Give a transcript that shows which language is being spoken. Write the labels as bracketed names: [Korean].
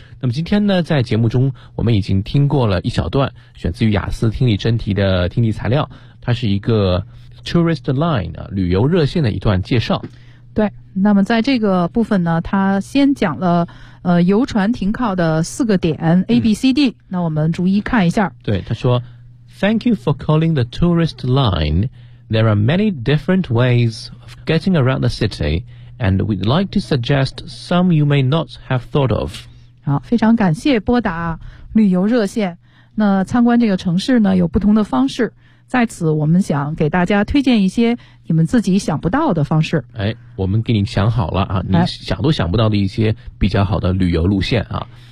[Chinese] 那么今天呢，在节目中我们已经听过了一小段选自于雅思听力真题的听力材料，它是一个 Tourist Line 旅游热线的一段介绍。对，那么在这个部分呢，他先讲了游船停靠的四个点 ABCD、那我们逐一看一下。 [English] 对，他说 Thank you for calling the tourist line. There are many different ways of getting around the city, and we'd like to suggest some you may not have thought of. [Chinese] 好，非常感谢拨打旅游热线。那参观这个城市呢，有不同的方式。在此，我们想给大家推荐一些你们自己想不到的方式。哎，我们给你想好了啊，你想都想不到的一些比较好的旅游路线啊。